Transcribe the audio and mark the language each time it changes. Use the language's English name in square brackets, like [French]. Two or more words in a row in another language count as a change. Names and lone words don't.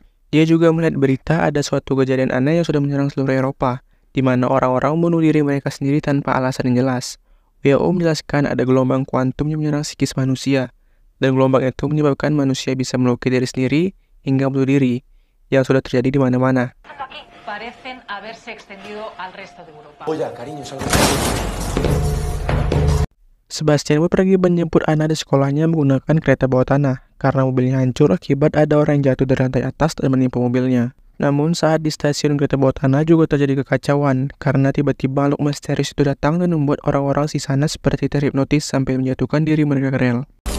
[Indonesian] Dia juga melihat berita ada suatu kejadian aneh yang sudah menyerang seluruh Eropa, di mana orang-orang membunuh diri mereka sendiri tanpa alasan yang jelas. WHO menjelaskan ada gelombang kuantum yang menyerang psikis manusia, dan gelombang itu menyebabkan manusia bisa melukai diri sendiri hingga bunuh diri, yang sudah terjadi di mana-mana. [Spanish] Parecen haberse extendido al resto de Europa. Oye, cariño, salgo. [Indonesian] Sebastian pun pergi menjemput Anna di sekolahnya menggunakan kereta bawah tanah karena mobilnya hancur akibat ada orang yang jatuh dari lantai atas dan menimpa mobilnya. Namun saat di stasiun kereta bawah tanah juga terjadi kekacauan karena tiba-tiba makhluk misterius itu datang dan membuat orang-orang di sana seperti terhipnotis sampai menjatuhkan diri mereka ke rel.